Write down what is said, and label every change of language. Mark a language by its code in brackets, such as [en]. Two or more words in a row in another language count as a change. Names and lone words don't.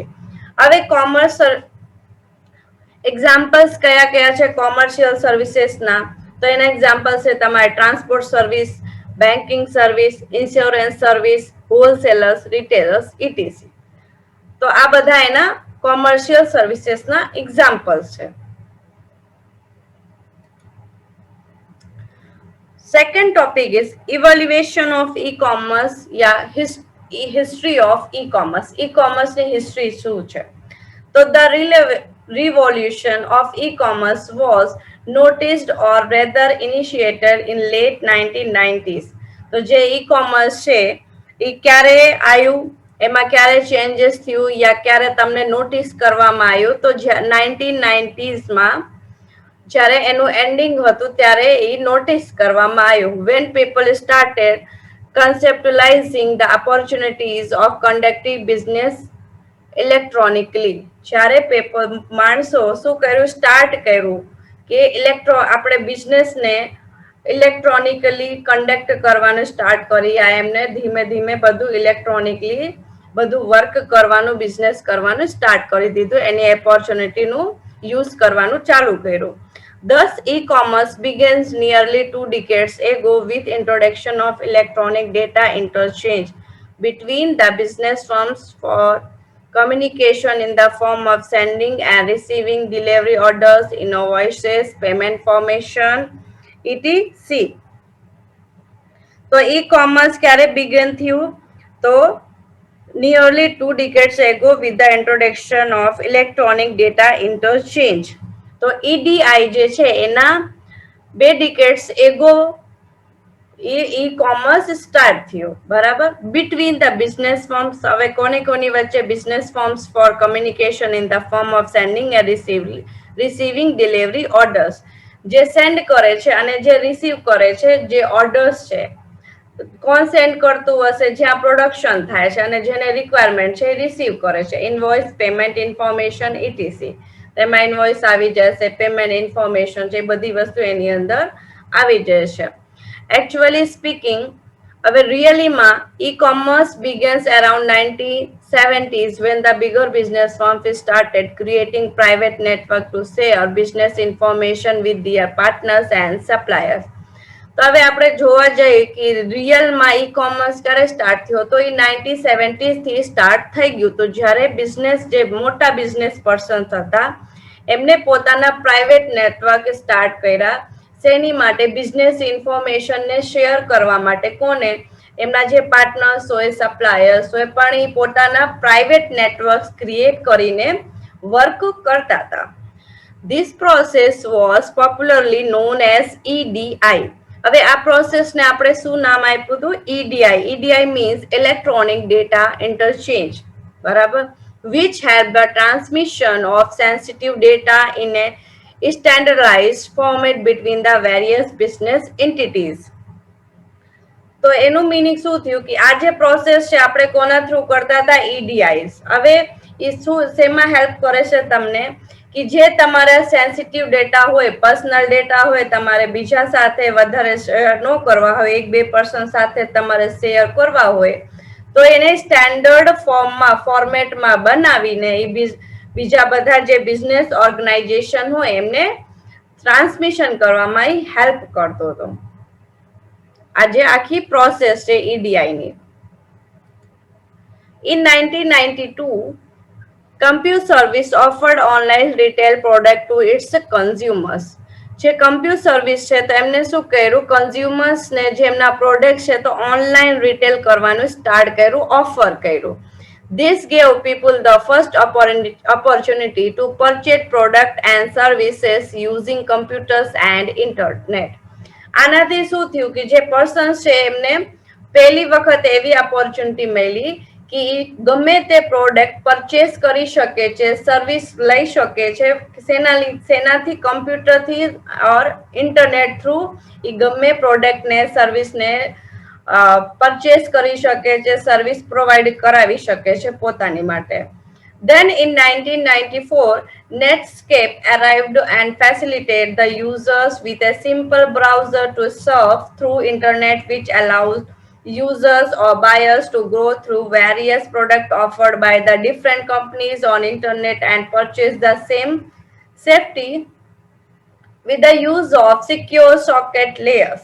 [gu] હવે [en] commerce examples [gu] કયા કયા છે કોમર્શિયલ સર્વિસીસના? તો એના એક્ઝામ્પલ છે તમારે [en] transport service, banking service, insurance service, wholesalers, retailers, etc. [gu] તો આ બધા એના કોમર્શિયલ સર્વિસીસના એક્ઝામ્પલ્સ છે. [en] Second topic is evaluation of e-commerce या history of e-commerce. [gu] E-commerce ની history શું છે? [en] તો the revolution of e-commerce was noticed or rather initiated in late 1990s. [gu] તો જે e-commerce છે એ ક્યારે આવ્યું, એમાં ક્યારે ચેન્જીસ થયું યા ક્યારે તમને નોટિસ કરવામાં આવ્યું? તો 1990s જ્યારે એનું એન્ડિંગ હતું ત્યારે એ નોટિસ કરવામાં આવ્યું. [en] When people started conceptualizing the opportunities of conducting business ઇલેક્ટ્રોનિકલી, [gu] જ્યારે માણસો શું કર્યું? સ્ટાર્ટ કર્યું કે આપણે બિઝનેસને ઇલેક્ટ્રોનિકલી કન્ડક્ટ કરવાનું સ્ટાર્ટ કરી. આ એમને ધીમે ધીમે બધું ઇલેક્ટ્રોનિકલી બધું વર્ક કરવાનું, બિઝનેસ કરવાનું સ્ટાર્ટ કરી દીધું, એની ઓપોર્ચ્યુનિટીનું યુઝ કરવાનું ચાલુ કર્યું. [en] Thus, e-commerce begins nearly 2 decades ago with introduction of electronic data interchange between the business firms for communication in the form of sending and receiving delivery orders, invoices, payment information, etc. [gu] તો e-commerce ક્યારે begin થયું? [en] તો nearly 2 decades ago with the introduction of electronic data interchange. [gu] તો EDI જે છે એના [en] 2 decades ago e-commerce [gu] સ્ટાર્ટ થયું, બરાબર. [en] between the business firms, [gu] હવે કોની વચ્ચે? [en] business firms for communication in the form of sending and receiving delivery orders, [gu] જે સેન્ડ કરે છે અને જે રિસીવ કરે છે, જે ઓર્ડર્સ છે. કોણ સેન્ડ કરતું હશે? જ્યાં પ્રોડક્શન થાય છે અને જેને રિક્વાયરમેન્ટ છે એ રિસીવ કરે છે. [en] invoice, payment information, etc. [gu] તેમાં ઇનવોઇસ આવી જશે, [en] payment information [gu] છે, બધી વસ્તુ એની અંદર આવી જશે. [en] Actually speaking, [gu] હવે રીઅલીમાં [en] e-commerce begins around 1970s when the bigger business firms started creating private network to share business information with their partners and suppliers. [gu] તો હવે આપણે જોવા જઈએ કે રિયલમાં e-commerce ક્યારે સ્ટાર્ટ થયો? તો એ 1970s થી સ્ટાર્ટ થઈ ગયું. તો જ્યારે બિઝનેસ, જે મોટા [en] business persons [gu] હતા, એમને પોતાના [en] private network [gu] સ્ટાર્ટ કર્યા. શેની માટે? બિઝનેસ ઇન્ફોર્મેશનને શેર કરવા માટે. કોને? એમના જે પાર્ટનર્સ હોય, સપ્લાયર્સ હોય, પણ એ પોતાના [en] private networks create [gu] કરીને વર્ક કરતા હતા. [en] This process was popularly known as EDI. [gu] હવે આ પ્રોસેસને આપણે શું નામ આપ્યું હતું? EDI. [en] EDI means electronic data interchange, બરાબર, which help the transmission of sensitive data in a standardized format between the various business entities. [gu] તો એનું મીનિંગ શું થયું? કે આ જે પ્રોસેસ છે આપણે કોના થ્રુ કરતા હતા? EDIs. હવે એ શું શેમાં હેલ્પ કરે છે તમને કે જે તમારા [en] sensitive data [gu] હોય, [en] personal data [gu] હોય, તમારે બીજા સાથે વધારે શેર ન કરવા હોય, એક બે પર્સન સાથે તમારે શેર કરવા હોય, તો એને સ્ટેન્ડર્ડ ફોર્મેટમાં બનાવીને એ બીજા બધા જે [en] business organization [gu] હોય એમને ટ્રાન્સમિશન કરવામાં હેલ્પ કરતો હતો. આજે આખી પ્રોસેસ છે EDI ની. [en] In 1992, CompuService offered online retail product to its consumers. [gu] જે CompuService છે તો એમને શું કર્યું, કન્ઝ્યુમર્સ ને જેમના પ્રોડક્ટ છે તો [en] online retail [gu] કરવાનું સ્ટાર્ટ કર્યું, ઓફર કર્યું. [en] This gave people the first opportunity to purchase product and services using computers and internet. [gu] આનાથી શું થયું કે જે પર્સન છે એમને પહેલી વખત એવી ઓપોર્ચ્યુનિટી મળી કે ગમે તે [en] product purchase [gu] કરી શકે છે, સર્વિસ લઈ શકે છે, સેનાથી કમ્પ્યુટરથી [en] or internet through [gu] એ ગમે પ્રોડક્ટને સર્વિસને પરચેસ કરી શકે છે, [en] service provide [gu] કરાવી શકે છે પોતાની માટે. [en] Then in 1994, Netscape arrived and facilitated the users with a simple browser to surf through internet, which allows users or buyers to go through various products offered by the different companies on internet and purchase the same safety with the use of secure socket layers.